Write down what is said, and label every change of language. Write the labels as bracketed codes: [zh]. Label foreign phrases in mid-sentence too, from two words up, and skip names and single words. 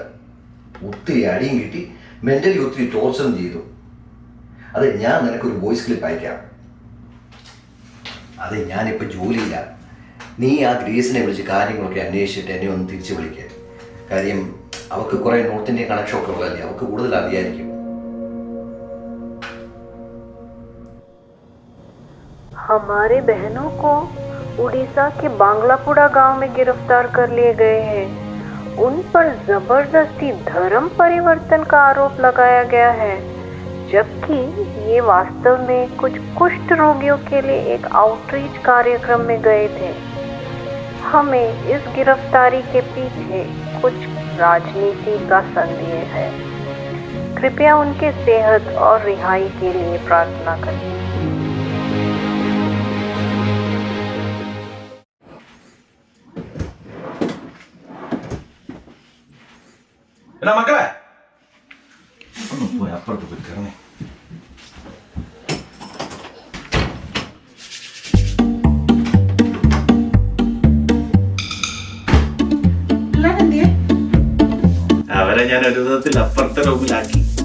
[ml] ഒത്തിരി അടിയും കിട്ടി, മെന്റലി ഒത്തിരി ടോർച്ചറും ചെയ്തു. അതെ, ഞാൻ നിനക്കൊരു [en] voice clip [ml] അയക്കാം. അതെ, ഞാനിപ്പോൾ ജോലിയില്ല. നീ ആ ഗ്രേസിനെ വിളിച്ച് കാര്യങ്ങളൊക്കെ അന്വേഷിച്ചിട്ട് എന്നെ ഒന്ന് തിരിച്ചു വിളിക്കുക. കാര്യം അവർക്ക് കുറേ [en] north Indian connection [ml] ഒക്കെ ഉള്ളതല്ലേ, അവർക്ക് കൂടുതൽ അറിയായിരിക്കും. [hi] हमारे बहनों को उड़ीसा के बांग्लापुरा गांव में गिरफ्तार कर लिए गए हैं। उन पर जबरदस्ती धर्म परिवर्तन का आरोप लगाया गया है, जबकि ये वास्तव में कुछ कुष्ठ रोगियों के लिए एक आउटरीच कार्यक्रम में गए थे। हमें इस गिरफ्तारी के पीछे कुछ राजनीति का संदेह है। कृपया उनके सेहत और रिहाई के लिए प्रार्थना करें। [ml] മക്കളെ ഒന്ന് പോയി അപ്പുറത്ത് പോയി കയറണേ. അവരെ ഞാൻ ഒരു വിധത്തിൽ അപ്പുറത്തെ റൂമിലാക്കി.